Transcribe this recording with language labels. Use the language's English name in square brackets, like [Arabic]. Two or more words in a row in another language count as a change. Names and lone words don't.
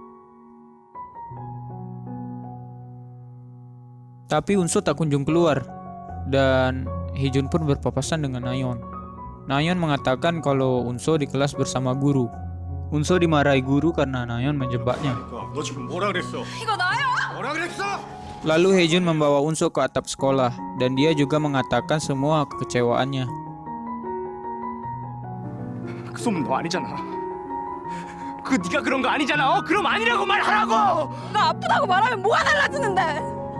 [Indonesian] Tapi Unso tak kunjung keluar, dan Haejun pun berpapasan dengan Nayeon. Nayeon mengatakan kalau Unso di kelas bersama guru. Unso dimarahi guru karena Nayeon menjebaknya. [Korean] 너 지금 뭐라 그랬어? 이거 나야? 뭐라 그랬어? [Indonesian] Lalu Haejun membawa Unso ke atap sekolah, dan dia juga mengatakan semua kekecewaannya. [Korean] 그 소문 너 아니잖아. 그 네가 그런 거 아니잖아. 그럼 아니라고 말하라고. 나 아프다고 말하면 뭐가 달라지는데?